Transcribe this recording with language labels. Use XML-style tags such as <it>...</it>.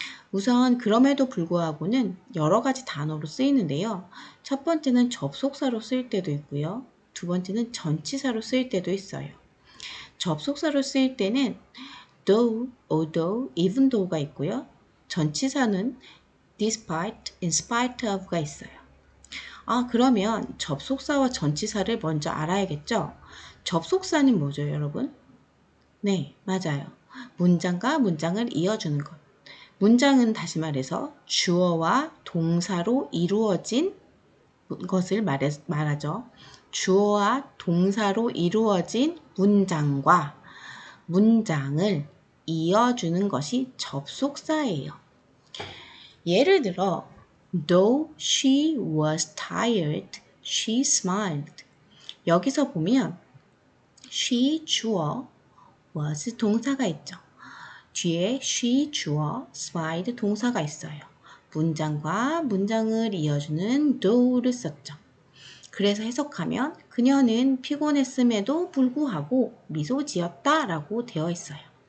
<ko>우선 그럼에도 불구하고는 여러 가지 단어로 쓰이는데요. 첫 번째는 접속사로 쓰일 때도 있고요. 두 번째는 전치사로 쓰일 때도 있어요. 접속사로 쓰일 때는 though, although, even though가 있고요. 전치사는 despite, in spite of가 있어요. 그러면 접속사와 전치사를 먼저 알아야겠죠? 접속사는 뭐죠, 여러분? 네, 맞아요. 문장과 문장을 이어주는 것. 문장은 다시 말해서 주어와 동사로 이루어진 것을 말하죠. 주어와 동사로 이루어진 문장과 문장을 이어주는 것이 접속사예요. 예를 들어</ko> <en>Though she was tired, she smiled.</en> <ko>여기서 보면 she 주어, was 동사가 있죠. 뒤에 she 주어, smiled 동사가 있어요. 문장과 문장을 이어주는 though를 썼죠. 그래서 해석하면 그녀는 피곤했음에도 불구하고 미소 지었다 라고 되어 있어요.</ko>